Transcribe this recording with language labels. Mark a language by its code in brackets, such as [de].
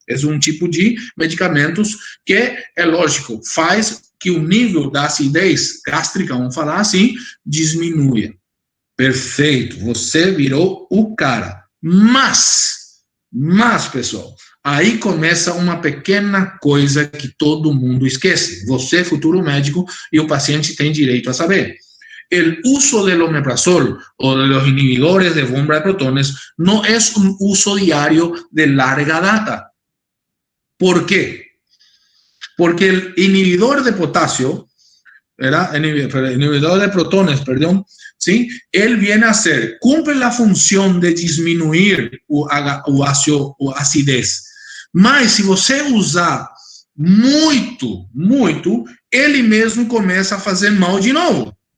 [pt] É um tipo de medicamentos que, é lógico, faz que o nível da acidez gástrica, vamos falar assim, diminua. Perfeito, você virou o cara. Mas, pessoal, aí começa uma pequena coisa que todo mundo esquece. Você, futuro médico, e o paciente tem direito a saber. [es] El uso del omeprazol o de los inhibidores de bomba de protones no es un uso diario de larga data. ¿Por qué? Porque el inhibidor de potasio, ¿verdad? El inhibidor de protones, perdón, ¿sí? Él viene a ser, cumple la función de disminuir o acidez. [pt] Mas se você usar muito, ele mesmo começa a fazer mal de novo.